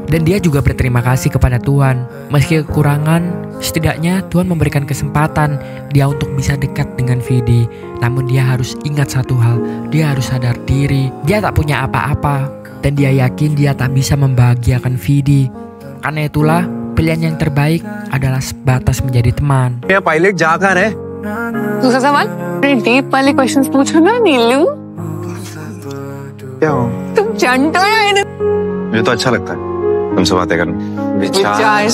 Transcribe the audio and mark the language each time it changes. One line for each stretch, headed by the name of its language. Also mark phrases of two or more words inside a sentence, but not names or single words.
Indonesian: Dan dia juga berterima kasih kepada Tuhan. Meski kekurangan, setidaknya Tuhan memberikan kesempatan dia untuk bisa dekat dengan Vidi. Namun dia harus ingat satu hal, dia harus sadar diri. Dia tak punya apa-apa dan dia yakin dia tak bisa membahagiakan Vidi. Karena itulah pilihan yang terbaik adalah sebatas menjadi teman.
Hindi: ये पायलट जा कहाँ है? दूसरा सवाल,
English: deep wale questions
Hindi: पूछो ना नीलू। क्या हो? तुम चंटो है। मुझे तो अच्छा लगता है तुमसे बातें करना। विचार